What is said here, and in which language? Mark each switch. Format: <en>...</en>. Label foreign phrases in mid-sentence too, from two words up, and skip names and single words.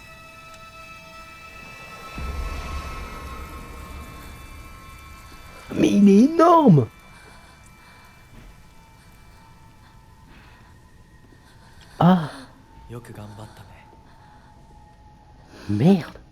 <fr>Mais il est énorme! Ah,</fr> <ja>よく頑張ったね。</ja> <fr>merde!</fr>